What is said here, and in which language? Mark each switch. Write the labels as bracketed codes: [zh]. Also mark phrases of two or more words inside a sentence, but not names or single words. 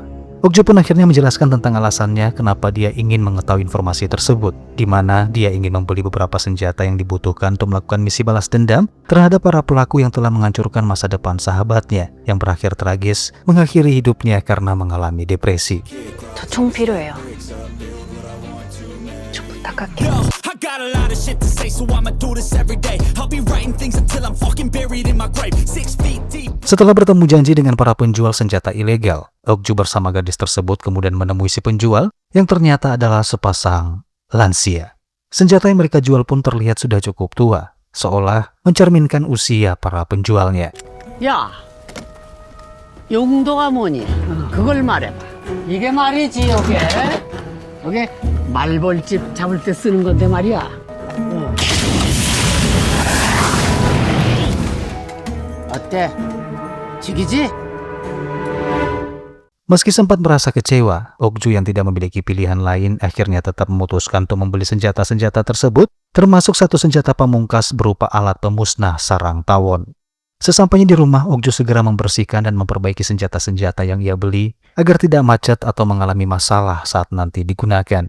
[id] Okju pun akhirnya menjelaskan tentang alasannya kenapa dia ingin mengetahui informasi tersebut, di mana dia ingin membeli beberapa senjata yang dibutuhkan untuk melakukan misi balas dendam terhadap para pelaku yang telah menghancurkan masa depan sahabatnya yang berakhir tragis mengakhiri hidupnya karena mengalami depresi. [ko] 저 총 필요해요. 좀 부탁할게요. [en] I got a lot of shit to say, so I'ma do this every day. I'll be writing things until I'm fucking buried in my grave. 6 feet deep. [id] Setelah bertemu janji dengan para penjual senjata ilegal, Okju bersama gadis tersebut kemudian menemui si penjual yang ternyata adalah sepasang lansia. Senjata yang mereka jual pun terlihat sudah cukup tua, seolah mencerminkan usia para penjualnya. [ko] 야, 용도가 뭐니? 그걸 말해봐. 이게 말이지, 이게 말벌집 잡을 때 쓰는 건데 말이야. 어때? 죽이지? [id] Meski sempat merasa kecewa, Okju yang tidak memiliki pilihan lain akhirnya tetap memutuskan untuk membeli senjata-senjata tersebut, termasuk satu senjata pamungkas berupa alat pemusnah sarang tawon. Sesampainya di rumah, Okju segera membersihkan dan memperbaiki senjata-senjata yang ia beli agar tidak macet atau mengalami masalah saat nanti digunakan.